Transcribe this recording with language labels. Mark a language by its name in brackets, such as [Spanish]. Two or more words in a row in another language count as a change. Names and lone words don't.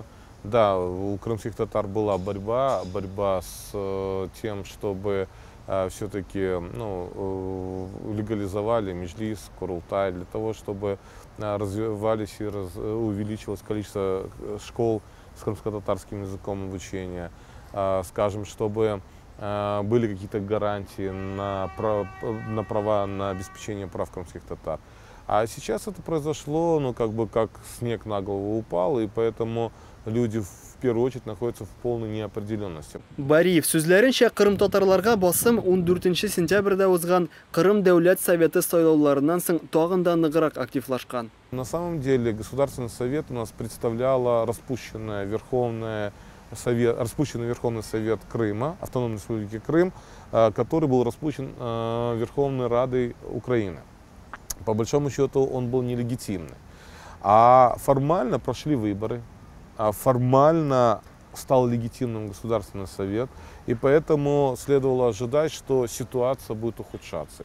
[Russian] Да, у крымских татар была борьба с тем, чтобы все-таки легализовали меджлис, курултай, для того, чтобы развивались и увеличилось количество школ с крымско-татарским языком обучения, скажем, чтобы были какие-то гарантии на права, на обеспечение прав крымских татар. А сейчас это произошло, ну, как бы как снег на голову упал, и поэтому люди в первую очередь находятся в полной неопределенности. [Tatar] Бариев сүзләренчә, Кырым татарларга басым 14 сентябрьдә узган Кырым дәүләт советы сайлауларыннан соң тагын да ныграк активлашкан. [Russian] На самом деле Государственный совет у нас представляла распущенный Верховный совет Крыма, Автономной Республики Крым, который был распущен Верховной Радой Украины. По большому счету он был нелегитимный. А формально прошли выборы, формально стал легитимным Государственный совет, и поэтому следовало ожидать, что ситуация будет ухудшаться.